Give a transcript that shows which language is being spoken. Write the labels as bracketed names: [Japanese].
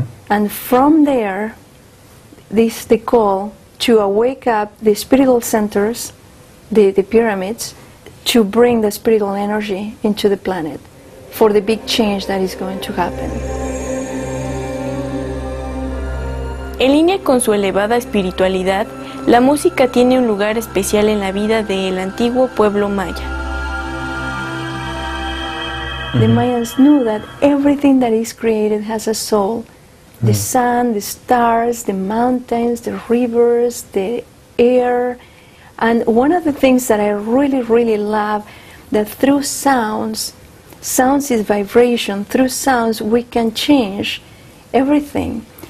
[English] And from there, this is the call to wake up the spiritual centers, the pyramids, to bring the spiritual energy into the planet for the big change that is going to happen. [Spanish] En línea con su elevada espiritualidad, la música tiene un lugar especial en la vida del antiguo pueblo maya. [English] The Mayans knew that everything that is created has a soul. The sun, the stars, the mountains, the rivers, the air. And one of the things that I really, really love, that through sounds is vibration, through sounds we can change everything.